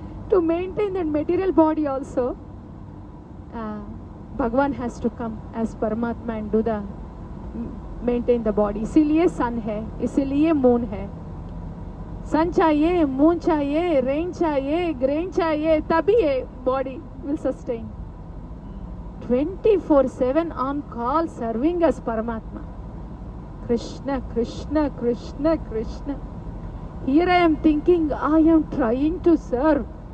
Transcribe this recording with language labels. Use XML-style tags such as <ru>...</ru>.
<en>To maintain that material body also, Bhagavan has to come as Paramatma and maintain the body.</en> <hi>इसीलिए sun है, इसीलिए moon है. Sun चाहिए, moon चाहिए, rain चाहिए, grain चाहिए, तभी ये</hi> <en>body will sustain. 24/7 on call, serving as Paramatma. Krishna, Krishna, Krishna, Krishna. Here I am thinking, I am trying to serve.</en>